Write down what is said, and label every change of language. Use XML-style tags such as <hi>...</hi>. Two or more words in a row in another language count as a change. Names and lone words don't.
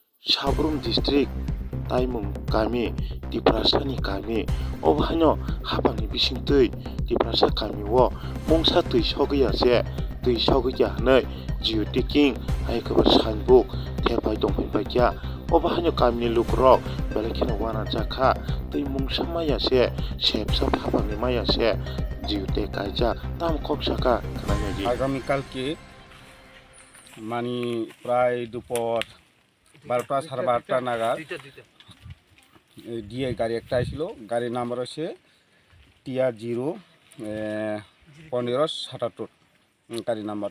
<trp>Sabrum district taimung kami Diprasani kami obahano habangni bisingtui Diprasa kami o mongsa tui sogya se tui sogya hanai geotagging hai kabar signbook thepai dongpai baikya obahano kami lukrok belakina wana jakha tui mongsa maya se sepsa habangni maya se geotag kaija tam kopsaka kananya</trp> <bn>আগামীকালকে মানে প্রায় দুপুর 12টা সাড়ে 12টা নাগাদ ডিএ গাড়ি একটা আসছিল। গাড়ির নাম্বার হচ্ছে TR0 1577 গাড়ির নাম্বার।</bn>